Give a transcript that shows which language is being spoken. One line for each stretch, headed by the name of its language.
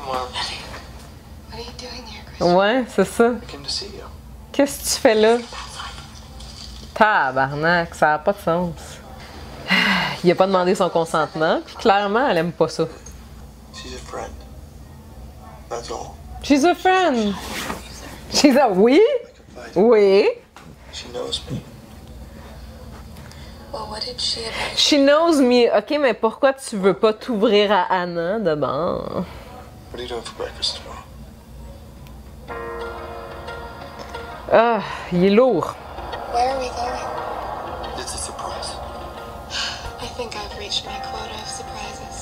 English: What are you doing here, Christian?
French: Ouais, c'est ça.
English: I came to see you.
French: Qu'est-ce que tu fais là? Tabarnak, ça a pas de sens. Il a pas demandé son consentement, puis clairement, elle aime pas ça.
English: She's a friend. That's all. She's a friend. She's a... Oui? I confide.
French: Oui.
English: She knows me. Well, what did she advise? She knows me.
French: OK, mais pourquoi tu veux pas t'ouvrir à Anna d'abord?
English: What are you doing for breakfast tomorrow?
French: Ah, il est lourd.
English: Where are we going? It's a surprise. I think I've reached my quota of surprises.